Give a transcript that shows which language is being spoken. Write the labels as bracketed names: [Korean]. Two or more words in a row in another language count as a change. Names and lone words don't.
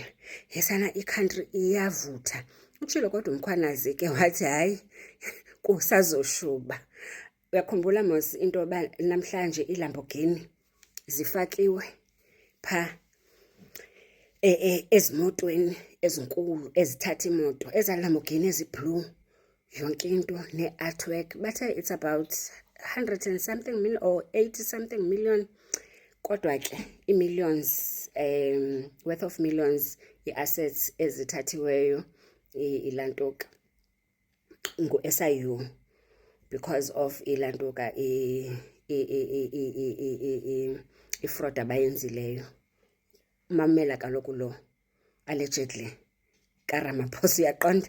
[Xhosa] Yesana i-country iyavutha. Utshilo kodwa uMkhwanazi ke wathi hayi kusazoshuba. Uyakhumbula mos into yoba namhlanje iLamborghini zifakiwe pha ezimotweni ezinkulu ezithatha imoto, ezaLamborghini eziblue, yonke into ne-artwork. [English] Bathe it's about 100 and something million or 80 something million, [Xhosa] kodwa ke i-millions [English] worth of millions [Xhosa] i-assets ezithathiweyo ilantoka ngu-SIU [English] because of [Xhosa] ilantoka ifraud abayenzileyo. Mamela kaloku lo allegedly kaRamaphosa, uyaqonda.